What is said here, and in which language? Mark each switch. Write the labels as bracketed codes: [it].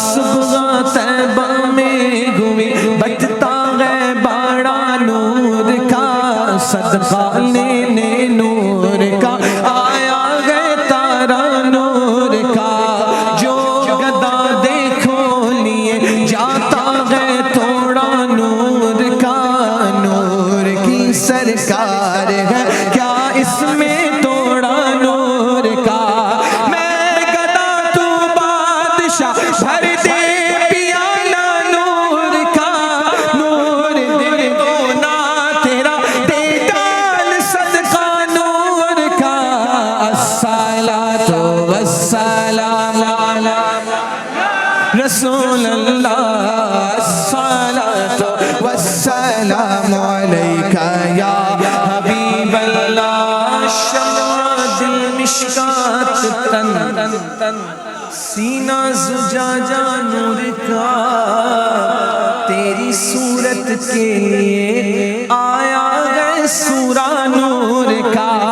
[ur] صبح طیبہ میں گوئی بجتا ہے باڑا نور کا، صدقہ لینے نور کا آیا ہے تارا نور کا. جو گدا دیکھو لیے جاتا ہے تھوڑا نور کا، نور کی سرکار ہے کیا اس میں توڑا نور کا. میں گدا تو بادشاہ بھر دے پیالہ نور کا، نور دے دو نا تیرا دے ڈال صدقہ نور کا. [ar] الصلاۃ والسلام علی رسول اللہ، الصلاۃ والسلام علیکہ یا حبیب اللہ. [ur] شمع دل مشکات تن، سینہ زجاجہ نور کا، تیری صورت کے لیے آیا ہے سورہ نور کا.